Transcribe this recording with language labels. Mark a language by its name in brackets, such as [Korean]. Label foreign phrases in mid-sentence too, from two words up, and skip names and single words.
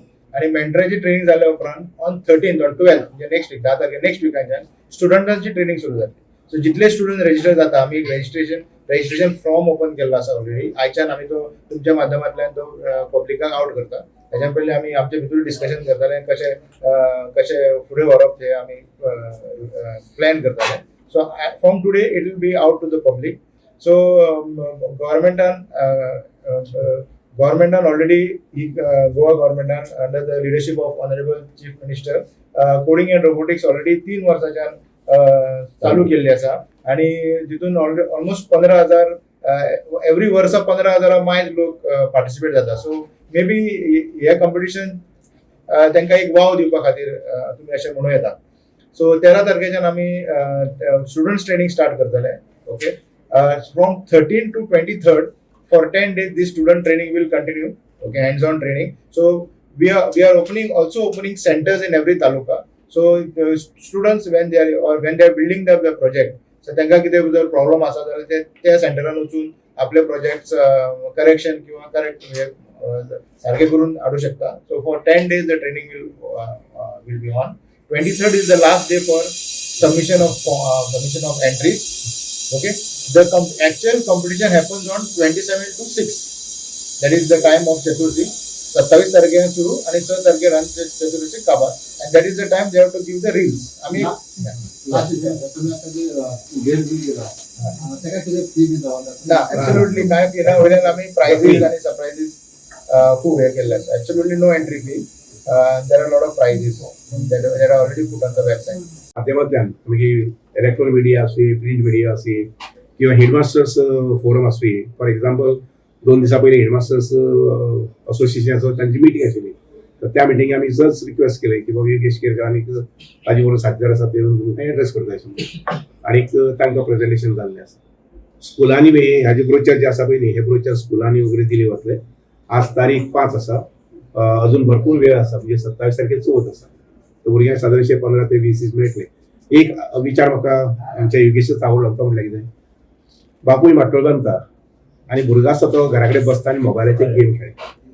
[Konkani] आनी मेंटराची ट्रेनिंग जाल्या उपरांत [English] on 13th on 12th [Konkani] म्हणजे [English] next week [Konkani] 10 तारखेर नेक्स्ट वीकांच्यान स्टुडंटांची ट्रेनिंग सुरू जातली सो जितले [English] student register [Konkani] जाता आमी [English] registration form open [Konkani] केल्लो आसा ऑलरेडी आयच्यान आमी तो तुमच्या माध्यमांतल्यान तो पब्लिकाक आउट करता त्याच्या पयलीं आमी आमचे भितर डिस्कशन करताले कशें फुडें व्हरप ते आमी प्लॅन करताले [English] so from today it will be out to the public so [Konkani] गव्हर्मेंटान ऑलरेडी गोवा गव्हर्मेंटान [English] under the leadership of honourable chief minister coding and robotics [Konkani] ऑलरेडी 3 वर्सांच्यान चालू केल्ली आसा आनी तितून ऑलमोस्ट 15,000 एवरी वर्सा 15,000 मायज लोक पार्टिसिपेट जाता [English] so maybe [Konkani] हे कॉम्पिटिशन तांकां एक वाव दिवपा खातीर तुमी अशें म्हणूं येता सो 13 तारखेच्यान आमी [English] students training start [Konkani] करतले [English] okay from 13 to 23rd for 10 days this student training will continue okay hands on training so we are opening centers in every taluka so students when they are building the project so [Konkani] तांकां कितें जर प्रॉब्लम आसा जाल्यार त्या सेंटरान वचून आपले प्रोजेक्ट्स करेक्शन किंवा करेक्ट सारखे करून हाडू शकता [English] so for 10 days the training will be on 23rd is the last day for submission of entries okay the actual competition happens on 27 to 6 that is the time of chaturthi [Konkani] 27 तारखेर सुरू आणि 6 तारखेर चतुर्थी काबार [English] and that is the time they have to give the reels आम्ही [Marathi] तुम्ही आता जे गेम बी केला त्याका किती फी बी ना ऍब्सोल्युटली काय केला वयल्यान आम्ही प्राइजेस आणि सरप्राइजेस खूप हे केले आहेत [English] absolutely no entry fee there are lot of prizes that are already put on the website [Konkani] माध्यमांतल्यान मागीर [English] electronic media [Konkani] आसुंये [English] print media [Konkani] आसुंये किंवा [English] headmasters forum [Konkani] आसुंये [English] for example [Konkani] 2 दिसां पयलीं हेडमास्टर्स असोसिएशनाचो तांची मिटींग आशिल्ली तर त्या मिटींगे आमी [English] just request [Konkani] केली की बाबा योगेश केरकर आनी ताजे बरोबर साथीदार आसा ते तुमकां एड्रेस करता आशिल्ले आनीक तांकां प्रेजेंटेशन जाल्लें आसा स्कुलांनी बी ह्याचे ब्रोचर जे आसा पळय न्ही हे ब्रोचर स्कुलांनी वगैरे दिले वतले आज तारीख 5 आसा अजून भरपूर वेळ आसा म्हणजे 27 तारखेर चवथ आसा तर भुरग्यांक सादारणशे 15 ते 20 दीस मेळटले एक विचार म्हाका आमच्या योगेशच आवडलो तो म्हणल्यार कितें बापूय माटोळ बांदता आनी भुरगो आसता तो घरा कडेन बसता आनी मोबायलाचेर गेम खेळटा